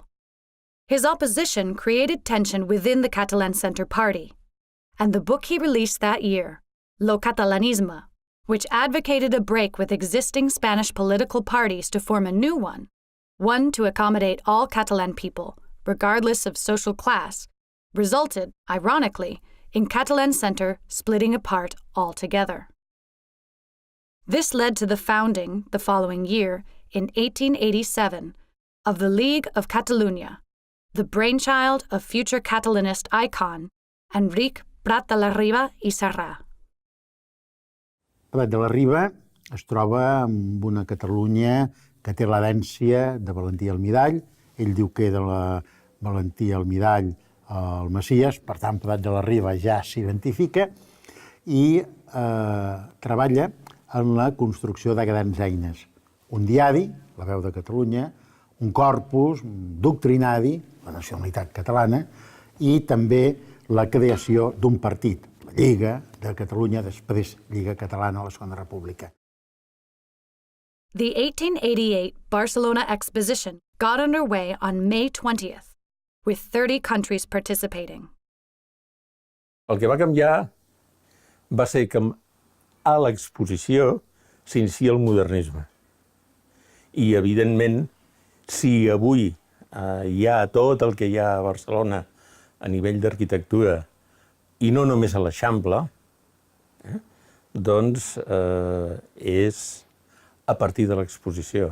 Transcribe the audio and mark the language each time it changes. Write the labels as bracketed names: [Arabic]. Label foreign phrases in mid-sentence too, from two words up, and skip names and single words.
[English] His opposition created tension within the Catalan Center Party, and the book he released that year, Lo Catalanisme, which advocated a break with existing Spanish political parties to form a new one to accommodate all Catalan people, regardless of social class, resulted, ironically, in Catalan Center splitting apart altogether. This led to the founding, the following year, in 1887, of the League of Catalunya, the brainchild of future Catalanist icon Enric Prat de la Riba i Serra. [Catalan] Prat de la Riba es troba amb una Catalunya que té l'herència de Valentí Almirall. Ell diu que de la Valentí Almirall al Messies, per tant, Prat de la Riba ja s'identifica i treballa en la construcció de grans eines. Un diari, La Veu de Catalunya, un corpus, un doctrinari, la nacionalitat catalana, i també la creació d'un partit, la Lliga de Catalunya, després Lliga Catalana a la Segona República. [English] The 1888 Barcelona Exposition got underway on May 20th, with 30 countries participating. [Catalan] El que va canviar va ser que a l'exposició s'inicia el modernisme. I, evidentment, si avui hi ha tot el que hi ha a Barcelona a nivell d'arquitectura, i no només a l'Eixample, doncs és a partir de l'exposició.